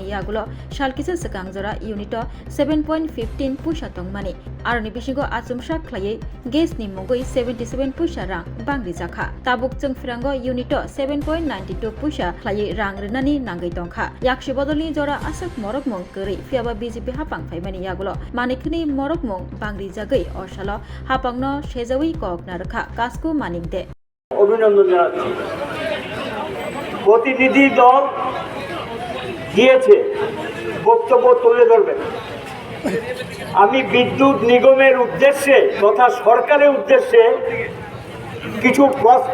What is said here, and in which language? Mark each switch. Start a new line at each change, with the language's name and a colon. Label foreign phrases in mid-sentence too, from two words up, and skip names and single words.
Kok Borok: yagulo salkisa sekangjora Unito 7.15 puisa tongmani aroni bisingo achumsa khlai gas ni mongoi 77 puisa rang bangri jakha tabuk jengfirango Unito 7.92 puisa khlai rang renani nangai tongkha yakshi bodolni jora asak morok mong kari fiaba BJP hapang phaimani yagulo manikni morok mong bangri jagai osalo hapangno sejawi kokna rakha kasku manikde
Bangla: অভিনন্দন জানাচ্ছি প্রতিনিধি দল গিয়েছে বক্তব্য তুলে ধরবেন আমি বিদ্যুৎ নিগমের উদ্দেশ্যে তথা সরকারের উদ্দেশ্যে কিছু প্রশ্ন